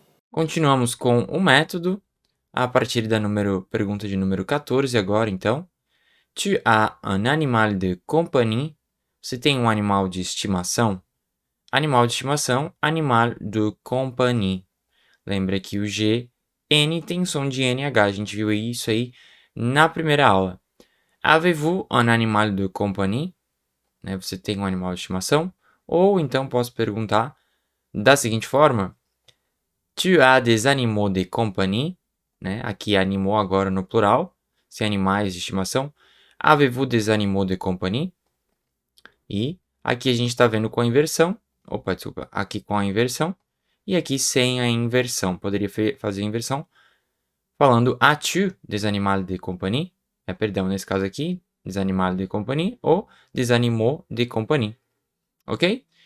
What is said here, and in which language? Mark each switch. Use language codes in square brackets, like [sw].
[pt] Continuamos com o método, a partir da pergunta de número 14 agora, então. [fr] Tu as un animal de compagnie? [pt] Você tem um animal de estimação? Animal de estimação, animal de compagnie. Lembra que o G, N tem som de NH. A gente viu isso aí na primeira aula. [fr] Avez-vous un animal de compagnie? [pt] Né, você tem um animal de estimação? Ou então posso perguntar da seguinte forma. [fr] Tu as des animaux de compagnie? [pt] Né? Aqui animaux agora no plural, se animais de estimação. [fr] Avez-vous des animaux de compagnie? [pt] E aqui a gente está vendo com a inversão. Opa, desculpa. Aqui com a inversão. E aqui sem a inversão. Poderia fazer a inversão falando [fr] as-tu des animaux de compagnie? [pt] Perdão, nesse caso aqui, [fr] des animaux de compagnie [pt] ou des animaux de compagnie. Ok?